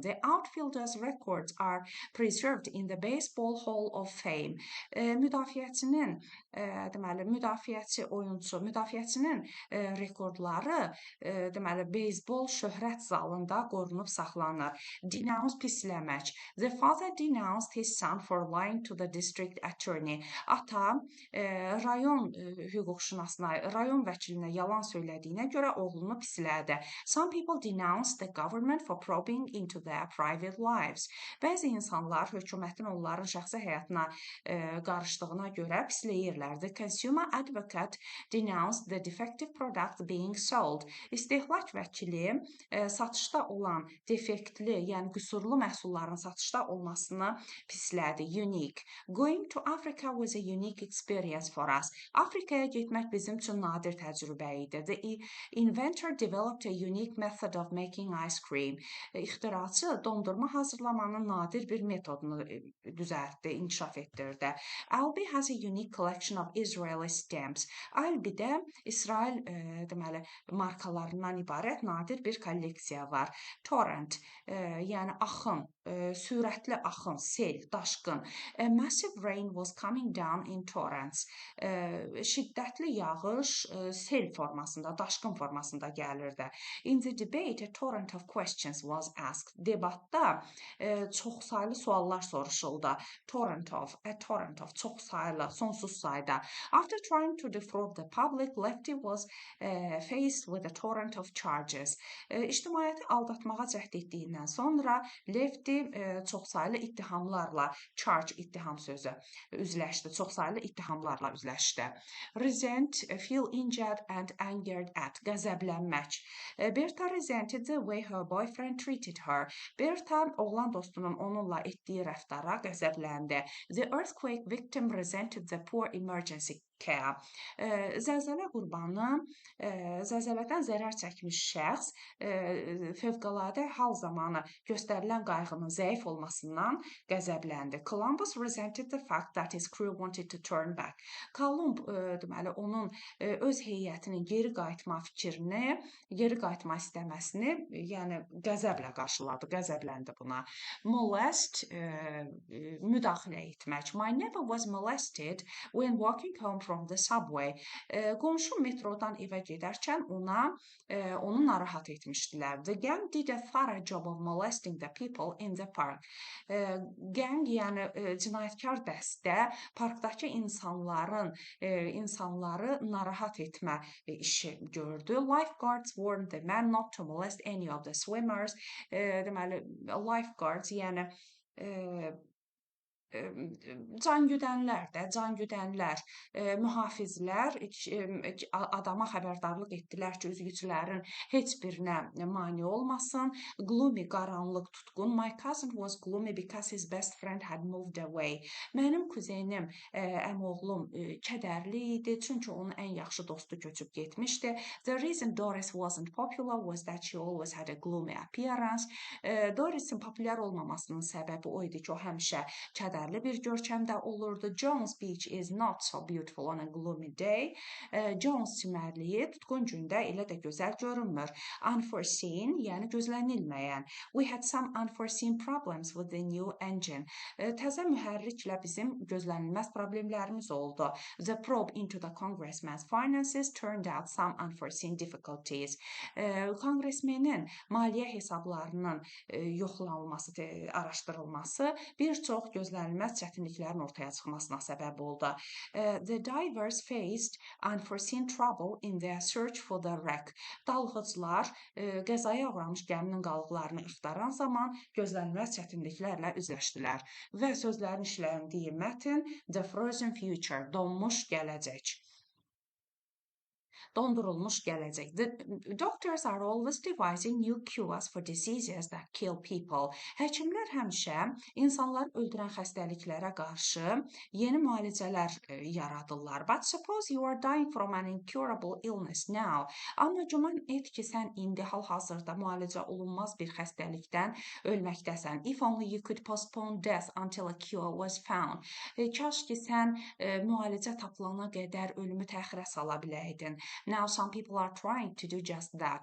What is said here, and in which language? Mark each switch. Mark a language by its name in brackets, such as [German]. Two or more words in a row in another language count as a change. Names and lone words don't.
[English] The outfielders' records are preserved in the Baseball Hall of Fame. [Azerbaijani] Müdafiəçinin rekordları deməli beysbol şöhrət zalında qorunub saxlanır. Denounce, pisləmək. [English] The father denounced his son for lying to the district attorney. [Azerbaijani] Ata rayon hüquqşünasına, rayon vəkilinə yalan söylədiyinə görə oğlunu pislədi. [English] Some people denounced the government for probing into their private lives. [Azerbaijani] Bəzi insanlar hökumətin onların şəxsi həyatına qarışdığına görə pisləyirlər. etmişdilər. [English] The consumer advocate denounced the defective product being sold. [Azerbaijani] İstehlak vəkili satışda olan defektli, yəni qüsurlu məhsulların satışda olmasını pislədi. [English] Unique. Going to Africa was a unique experience for us. [Azerbaijani] Afrikaya getmək bizim üçün nadir təcrübə idi. [English] The inventor developed a unique method of making ice cream. [Azerbaijani] İxtiraçı dondurma hazırlamanın nadir bir metodunu düzəltdi, inkişaf etdirdi. [English] Albi has a unique collection of Israeli stamps. [Azerbaijani] Albidə İsrail deməli markalarından ibarət nadir bir kolleksiya var. Torrent, yəni axın, sürətli axın, sel, daşqın. [English] A massive rain was coming down in torrents. [Azerbaijani] Şiddətli yağış sel formasında, daşqın formasında gəlirdi. [English] In the debate, a torrent of questions was asked. [Azerbaijani] Debatda çoxsaylı suallar soruşuldu. [English] A torrent of, [Azerbaijani] çoxsaylı, sonsuz sayda. [English] After trying to defraud the public, Lefty was faced with a torrent of charges. [Azerbaijani] İctimaiyyəti aldatmağa cəhd etdiyindən sonra Lefty çoxsaylı ittihamlarla, ittiham sözü, üzləşdi. Çoxsaylı ittihamlarla üzləşdi. [English] Resent, feel injured and angered at, qəzəblənmək. Berta resented the way her boyfriend treated her. [Azerbaijani] Berta oğlan dostunun onunla etdiyi rəftara qəzəbləndi. [English] The earthquake victim resented the poor emergency care. [Azerbaijani] Zəlzələ qurbanı, zəlzələdən zərər çəkmiş şəxs fövqəladə hal zamanı göstərilən qayğının zəif olmasından qəzəbləndi. [English] Columbus resented the fact that his crew wanted to turn back. [Azerbaijani] Kolumb deməli onun öz heyətinin geri qayıtma fikrini, geri qayıtma istəməsini, yəni qəzəblə qarşıladı, qəzəbləndi buna. Molest, müdaxilə etmək. [English] My neighbor was molested when walking home from the subway. [Azerbaijani] Qonşu metrodan evə gedərkən onu narahat etmişdilər. [English] The gang did a thorough job of molesting the people in the park. Gang, [Azerbaijani] yəni cinayətkar dəstə parkdakı insanları narahat etmə işi gördü. [English] Lifeguards warned the men not to molest any of the swimmers. [Azerbaijani] Deməli, lifeguards, yəni can güdənlər, mühafizlər adama xəbərdarlıq etdilər ki, üzgüçülərin heç birinə mane olmasın. Gloomy, qaranlıq, tutqun. [English] My cousin was gloomy because his best friend had moved away. [Azerbaijani] Mənim kuzenim, əmoğlum kədərli idi, çünki onun ən yaxşı dostu köçüb getmişdi. [English] The reason Doris wasn't popular was that she always had a gloomy appearance. [Azerbaijani] Doris'in populyar olmamasının səbəbi o idi ki, o həmişə kədərli bir görkəmdə olurdu. [English] Jones Beach is not so beautiful on a gloomy day. [Azerbaijani] Jones çimərliyi tutqun gündə elə də gözəl görünmür. Unforeseen, yəni gözlənilməyən. [English] We had some unforeseen problems with the new engine. [Azerbaijani] Təzə mühərriklə bizim gözlənilməz problemlərimiz oldu. [English] The probe into the congressman's finances turned out some unforeseen difficulties. [Azerbaijani] Konqresmenin maliyyə hesablarının yoxlanılması, araşdırılması bir çox gözlənilməz çətinliklərin ortaya çıxmasına səbəb oldu. [English] The divers faced unforeseen trouble in their search for the wreck. [Azerbaijani] Dalğıclar qəzaya uğramış gəminin qalıqlarını axtaran zaman gözlənilməz çətinliklərlə üzləşdilər. Və sözlərin işləndiyi mətn The Frozen Future, donmuş gələcək. Dondurulmuş gələcək. [English] The doctors are always devising new cures for diseases that kill people. [Azerbaijani] Həkimlər həmişə insanları öldürən xəstəliklərə qarşı yeni müalicələr yaradırlar. [English] But suppose you are dying from an incurable illness now. [Azerbaijani] Amma güman et ki, sən indi hal-hazırda müalicə olunmaz bir xəstəlikdən ölməkdəsən. [English] If only you could postpone death until a cure was found. [Azerbaijani] Kaş ki, sən müalicə tapılana qədər ölümü təxirə sala biləydin. [English] Now some people are trying to do just that.